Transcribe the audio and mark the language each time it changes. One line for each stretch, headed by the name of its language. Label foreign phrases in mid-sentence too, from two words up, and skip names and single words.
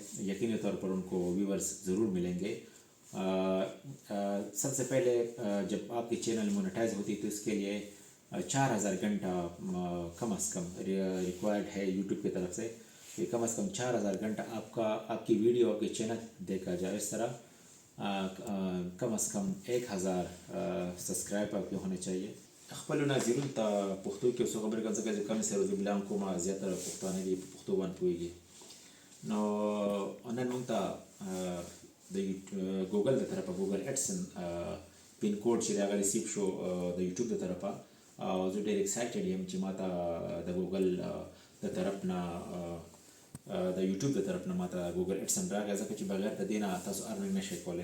Urdu: یقینی طور پر ان کو ویورز ضرور ملیں گے۔ سب سے پہلے جب آپ کی چینل مونیٹائز ہوتی ہے تو اس کے لیے 4000 گھنٹہ کم از کم ریکوائرڈ ہے یوٹیوب کی طرف سے کہ کم از کم 4000 گھنٹہ آپ کی ویڈیو آپ کے چینل دیکھا جائے. اس طرح کم از کم 1000 سبسکرائب آپ کے ہونے چاہئیں.
Pashto: خپلو ناظرینو ته پښتو کې څو خبرې کوم ځکه چې کم سره د بلان کومه زیاتره پښتانه دي په پښتو باندې پوهېږي. نو نن موږ ته د ګوګل د طرفه ګوګل اډسن پین کوډ چې هغه ریسیو شو د یوټیوب د طرفه، او زه ډېر ایکسایټډ یم چې ما ته د ګوګل د طرف نه د یوټیوب د طرف نه ما ته ګوګل اډسن راغی، ځکه چې بغیر د دې نه تاسو ارننګ نشئ کولی.